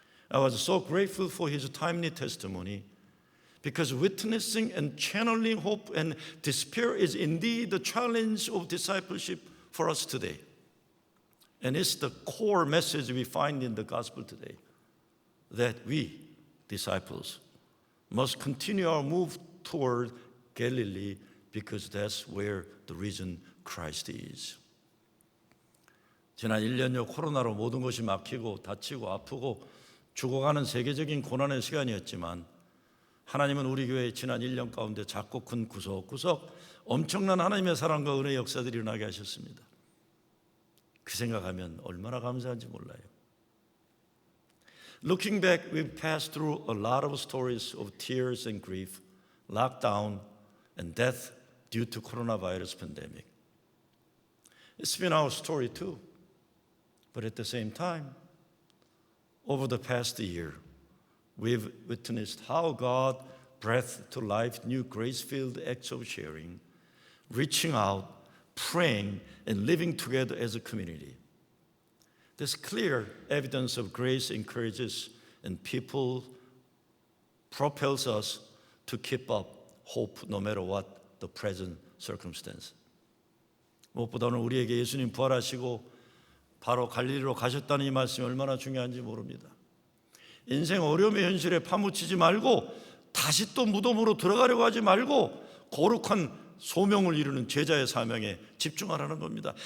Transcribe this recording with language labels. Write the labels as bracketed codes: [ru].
[en] I was so grateful for his timely testimony because witnessing and channeling hope and despair is indeed the challenge of discipleship for us today. And it's the core message we find in the gospel today, that we, disciples, must continue our move toward Galilee because that's where the risen Christ is. [ko] 지난 1년여 코로나로 모든 것이 막히고 다치고 아프고 죽어가는 세계적인 고난의 시간이었지만 하나님은 우리 교회의 지난 1년 가운데 작고 큰 구석구석 엄청난 하나님의 사랑과 은혜의 역사들이 일어나게 하셨습니다. 그 생각하면 얼마나 감사한지 몰라요. [en] Looking back, we've passed through a lot of stories of tears and grief, lockdown and death due to coronavirus pandemic. It's been our story too. But at the same time, over the past year, we've witnessed how God breathed to life new grace-filled acts of sharing, reaching out, praying, and living together as a community. This clear evidence of grace encourages and people propels us to keep up hope no matter what the present circumstance. [ko] 무엇보다는 우리에게 예수님 부활하시고 바로 갈릴리로 가셨다는 이 말씀이 얼마나 중요한지 모릅니다. 인생 어려움의 현실에 파묻히지 말고 다시 또 무덤으로 들어가려고 하지 말고 거룩한 소명을 이루는 제자의 사명에 집중하라는 겁니다.